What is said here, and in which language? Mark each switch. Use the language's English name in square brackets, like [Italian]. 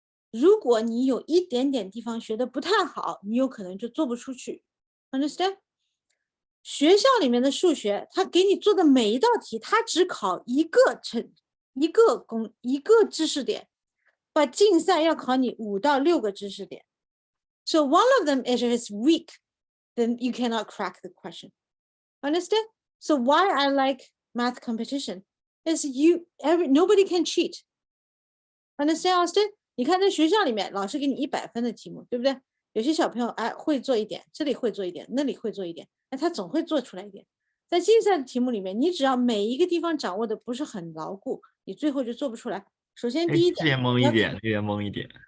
[Chinese] 如果你有一点点地方学的不太好，你有可能就做不出去。 [English] Understand？ [Chinese] 学校里面的数学，他给你做的每一道题，他只考一个知识点，把竞赛要考你5到6个知识点。 [English] So one of them is if it's weak, then you cannot crack the question. Understand? So why I like math competition is nobody can cheat. Understand, Austin? [Chinese] 你看在学校里面，老师给你100分的题目，对不对？有些小朋友会做一点，这里会做一点，那里会做一点，他总会做出来一点。在竞赛的题目里面，你只要每一个地方掌握的不是很牢固，你最后就做不出来。首先第一点，这边蒙一点，那边蒙一点。